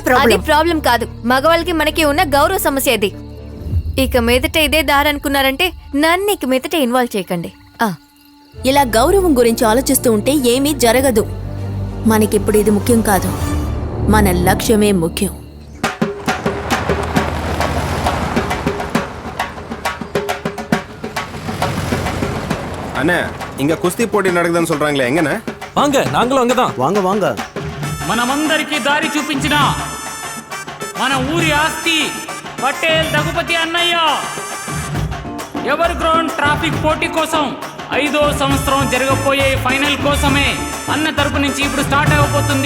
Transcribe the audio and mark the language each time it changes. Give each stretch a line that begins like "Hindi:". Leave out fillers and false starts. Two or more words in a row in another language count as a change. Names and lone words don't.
Telugu: అది ప్రాబ్లం కాదు, మగవాళ్ళకి మనకి ఉన్న గౌరవ సమస్య ఇది. ఇక మీదట ఇదే దారి అనుకున్నారంటే నన్ను ఇక మీదట ఇన్వాల్వ్ చేయకండి. ఇలా గౌరవం గురించి ఆలోచిస్తూ ఉంటే ఏమీ జరగదు. మనకిప్పుడు ఇది ముఖ్యం కాదు, మన లక్ష్యమే ముఖ్యం.
Tamil: அண்ணே, இங்க குஸ்தி போட்டி நடக்குதுன்னு சொல்றாங்களே, எங்கண்ணே? வாங்க, நாங்களும் அங்கதான். வாங்க வாங்க.
Telugu: మనమందరికీ దారి చూపించిన మన ఊరి ఆస్తి పటేల్ దగుపతి అన్నయ్య
English: ever ground traffic
Telugu: పోటీ కోసం 5వ సంవత్సరం జరగబోయే ఫైనల్ కోసమే అన్న తరపు నుంచి ఇప్పుడు స్టార్ట్ అవబోతుంది.